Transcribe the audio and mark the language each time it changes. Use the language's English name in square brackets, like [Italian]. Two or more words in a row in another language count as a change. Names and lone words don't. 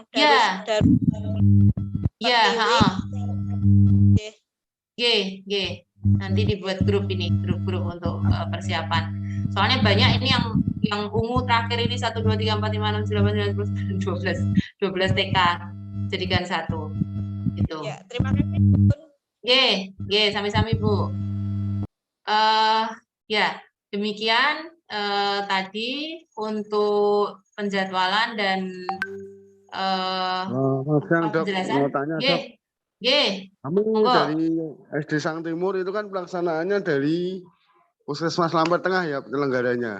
[Indonesian] Ya. Ya, G. Nanti dibuat grup ini, grup-grup untuk persiapan. Soalnya banyak ini yang ungu terakhir ini 1 2 3 4 5 6 7 8 9 10 12 TK jadikan satu. Gitu. Ya, terima kasih Bu. G, sami-sami Bu. Ya, demikian tadi untuk penjadwalan dan Siang, Dok. penjelasan. Mau tanya, Dok. G. Kami Monggo. dari SD Sang Timur itu kan pelaksanaannya dari Puskesmas Lampert Tengah ya penyelenggaranya.